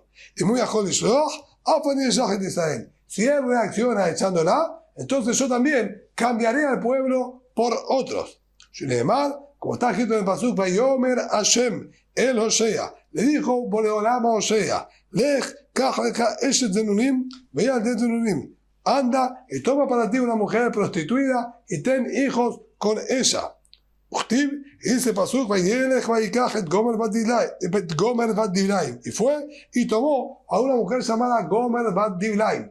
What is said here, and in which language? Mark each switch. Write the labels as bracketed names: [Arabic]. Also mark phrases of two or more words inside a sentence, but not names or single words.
[Spanish] Y muy a Israel. Si él reacciona echándola, entonces yo también cambiaré al pueblo por otros. Como está escrito en el Pasuk, [Hebrew] ויאמר השם אל הושע, [Spanish] le dijo Boreolam a Osea, [Hebrew] לך קח לך אשת זנונים וילדי זנונים, [Spanish] anda y toma para ti una mujer prostituida y ten hijos con ella. [Hebrew] Uchtib, [Spanish] y dice Pasuk, [Hebrew] וילך ויקח את גמר בת דבלים, [Spanish] y fue y tomó a una mujer llamada Gomer bat Diblaim.